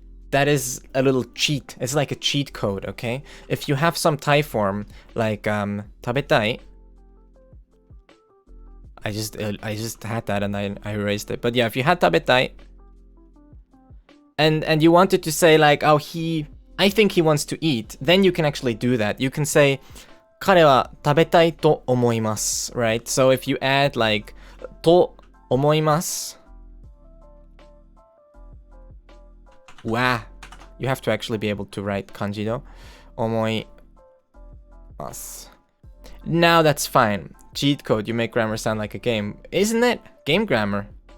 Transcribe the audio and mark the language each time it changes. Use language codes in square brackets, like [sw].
[en] That is a little cheat. It's like a cheat code, okay? If you have some tai form like 食べたい. I just had that and I erased it. But yeah, if you had 食べたい and you wanted to say like, oh, I think he wants to eat, then you can actually do that. You can say [ja] 彼は食べたいと思います, [en] right? So if you add like [ja] と思います, [en] wow, you have to actually be able to write kanji though. [ja] 思います. [en] Now that's fine. Cheat code, you make grammar sound like a game. Isn't it? Game grammar.